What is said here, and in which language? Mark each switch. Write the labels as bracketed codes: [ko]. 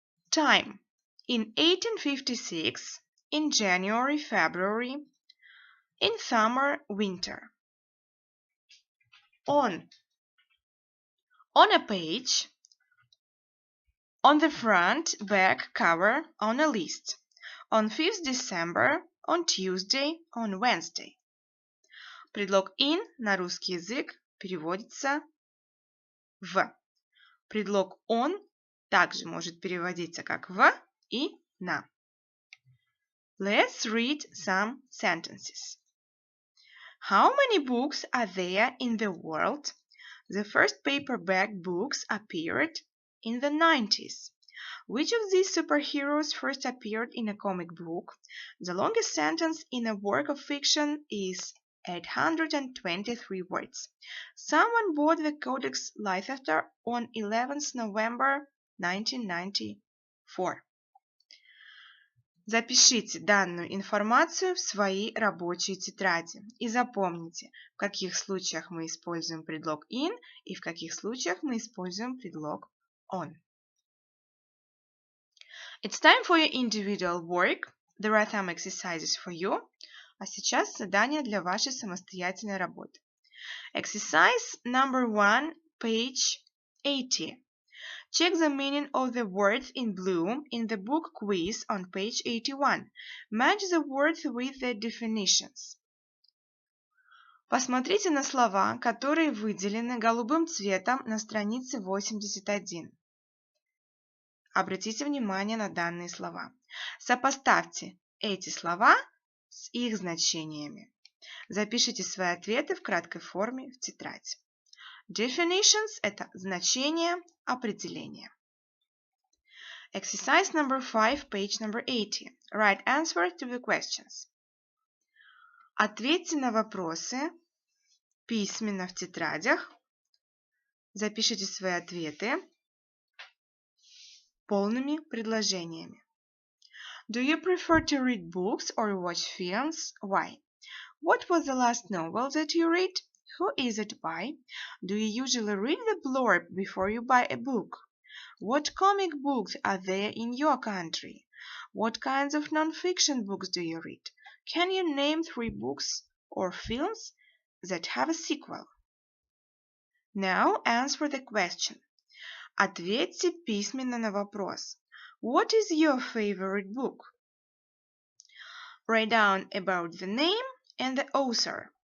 [en] Time, in 1856, in January, February, in summer, winter. On a page, on the front, back, cover, on a list. On 5th December, on Tuesday, on Wednesday. [ru] Предлог in на русский язык переводится в. Предлог on также может переводиться как в и на. [en] Let's read some sentences. How many books are there in the world? The first paperback books appeared in the 90s. Which of these superheroes first appeared in a comic book? The longest sentence in a work of fiction is 823 words. Someone bought the Codex Leicester on 11th November 1994. [ru] Запишите данную информацию в свои рабочие тетради и запомните, в каких случаях мы используем предлог in и в каких случаях мы используем предлог on. [en] It's time for your individual work. There are some exercises for you. [ru] А сейчас задание для вашей самостоятельной работы. [en] Exercise number 1, page 80. Check the meaning of the words in blue in the book quiz on page 81. Match the words with the definitions. [ru] Посмотрите на слова, которые выделены голубым цветом на странице 81. Обратите внимание на данные слова. Сопоставьте эти слова с их значениями. Запишите свои ответы в краткой форме в тетрадь. Definitions – это значение, определение. [en] Exercise number 5, page number 80. Write answer to the questions. [ru] Ответьте на вопросы письменно в тетрадях. Запишите свои ответы полными предложениями. [en] Do you prefer to read books or watch films? Why? What was the last novel that you read? Who is it by? Do you usually read the blurb before you buy a book? What comic books are there in your country? What kinds of non-fiction books do you read? Can you name 3 books or films that have a sequel? Now answer the question. [ru] Ответьте письменно на вопрос. [en] What is your favorite book? Write down about the name and the author.